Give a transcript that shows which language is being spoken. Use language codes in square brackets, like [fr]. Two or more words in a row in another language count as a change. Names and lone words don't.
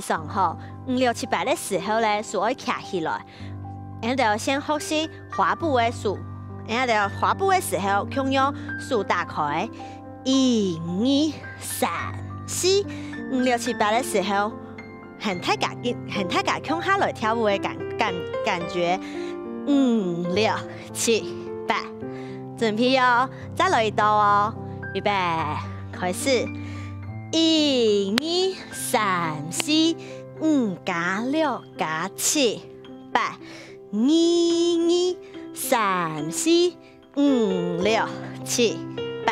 [zh] 常好。5、6、7、8的时候呢，手要卡起来，我们要先学习滑步的手，我们要滑步的时候，同样手打开。1、2、3、4、5、6、7、8的时候，很太向下来跳舞的感覺。5、6、7、8，準備哦，再來一道哦，預備，開始。1、2、3、4、5加6加7、8。1、2、3、4、5、6、7、8。